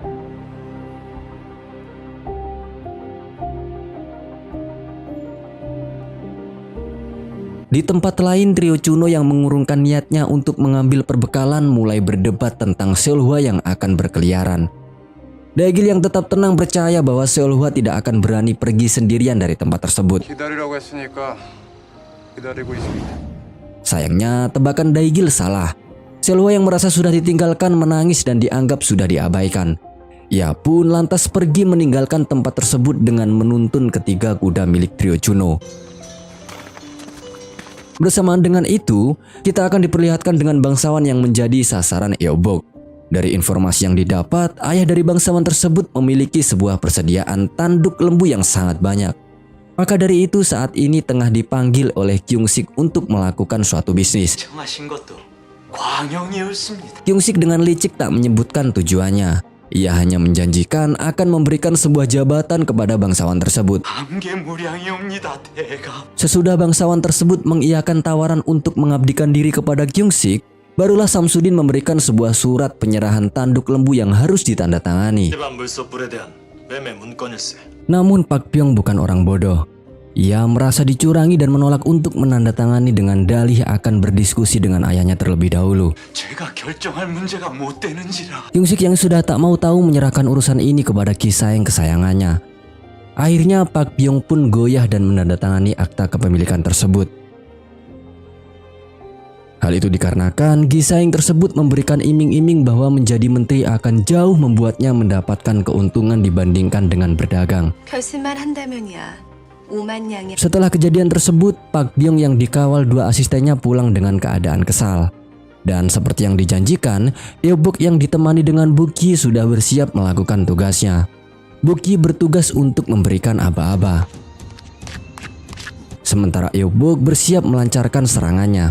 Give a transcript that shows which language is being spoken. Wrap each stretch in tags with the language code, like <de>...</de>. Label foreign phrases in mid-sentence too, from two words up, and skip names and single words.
<id>Di tempat lain, trio Chuno yang mengurungkan niatnya untuk mengambil perbekalan mulai berdebat tentang Seolhwa yang akan berkeliaran. Daegil yang tetap tenang percaya bahwa Seolhwa tidak akan berani pergi sendirian dari tempat tersebut.</id> <ko>기다리라고 했으니까 기다리고 있습니다.</ko> <id>Sayangnya, tebakan Daegil salah. Seolhwa yang merasa sudah ditinggalkan menangis dan dianggap sudah diabaikan. Ia pun lantas pergi meninggalkan tempat tersebut dengan menuntun ketiga kuda milik trio Chuno. Bersamaan dengan itu, kita akan diperlihatkan dengan bangsawan yang menjadi sasaran Eobok. Dari informasi yang didapat, ayah dari bangsawan tersebut memiliki sebuah persediaan tanduk lembu yang sangat banyak. Maka dari itu saat ini tengah dipanggil oleh Gyung-sik untuk melakukan suatu bisnis.</id> <ko>청하신 것도 광영이었습니다.</ko> <id>Gyung-sik dengan licik tak menyebutkan tujuannya. Ia hanya menjanjikan akan memberikan sebuah jabatan kepada bangsawan tersebut.</id> <ko>감개무량이옵니다, 대감.</ko> <id>Sesudah bangsawan tersebut mengiyakan tawaran untuk mengabdikan diri kepada Gyung-sik, barulah Samsudin memberikan sebuah surat penyerahan tanduk lembu yang harus ditandatangani.</id> <ko>일반 물소불에 대한 매매 문건일세.</ko> <id>Namun Pak Byung bukan orang bodoh. Ia merasa dicurangi dan menolak untuk menandatangani dengan dalih akan berdiskusi dengan ayahnya terlebih dahulu.</id> <ko>제가 결정할 문제가 못 되는지라.</ko> <id>Gyung-sik yang sudah tak mau tahu menyerahkan urusan ini kepada Ki-saeng kesayangannya. Akhirnya Pak Byung pun goyah dan menandatangani akta kepemilikan tersebut. Hal itu dikarenakan Ki-saeng tersebut memberikan iming-iming bahwa menjadi menteri akan jauh membuatnya mendapatkan keuntungan dibandingkan dengan berdagang.</id> <ko>결심만 한다면이야. 5만 양의</ko> <id>Setelah kejadian tersebut, Pak Byung yang dikawal dua asistennya pulang dengan keadaan kesal. Dan seperti yang dijanjikan, Eobok yang ditemani dengan Buki sudah bersiap melakukan tugasnya. Buki bertugas untuk memberikan aba-aba. Sementara Eobok bersiap melancarkan serangannya.</id>